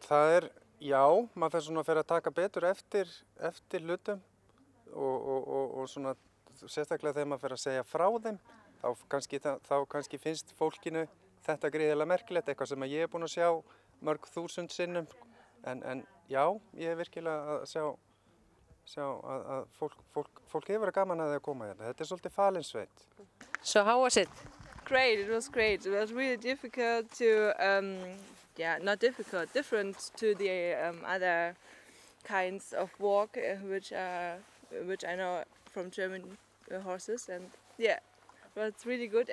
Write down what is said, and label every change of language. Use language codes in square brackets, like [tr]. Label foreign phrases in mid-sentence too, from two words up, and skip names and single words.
[is] Það er maður fer svona að taka betur eftir hlutum og svona sérstaklega þegar maður fer að segja frá þeim þá kannski finnst fólkinu þetta gríðarlega merkilegt, eitthvað sem ég búinn að sjá mörg þúsund sinnum en ég virkilega að sjá að fólk hefur gaman að það að koma hérna. Þetta er svolítið falin sveit. [en] So how was it? great. It was great. It was really difficult to, not difficult, different to the other kinds of walk which I know from German horses, and yeah, it was really good.